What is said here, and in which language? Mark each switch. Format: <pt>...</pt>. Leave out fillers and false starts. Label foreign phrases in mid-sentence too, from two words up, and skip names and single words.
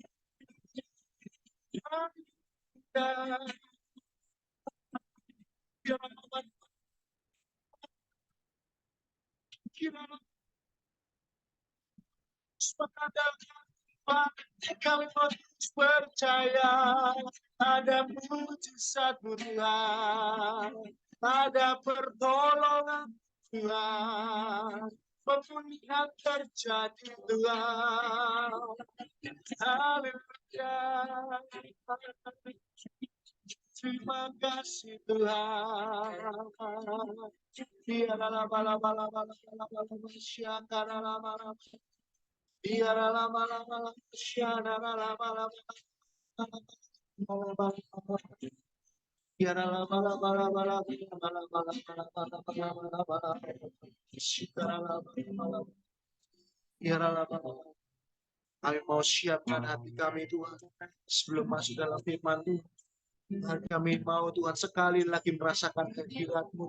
<id>Kami terus percaya ada mujizat Tuhan, ada pertolongan Tuhan, pemulihan terjadi Tuhan. Haleluya. Terima kasih Tuhan. Biarlah bala-bala-bala syakara-lama. Biarlah bala-bala syakara-lama. Biarlah bala-bala-bala Biarlah kami mau siapkan hati kami Tuhan sebelum masuk dalam firman Tuhan. Kami mau Tuhan sekali lagi merasakan kehadirat-Mu.</id>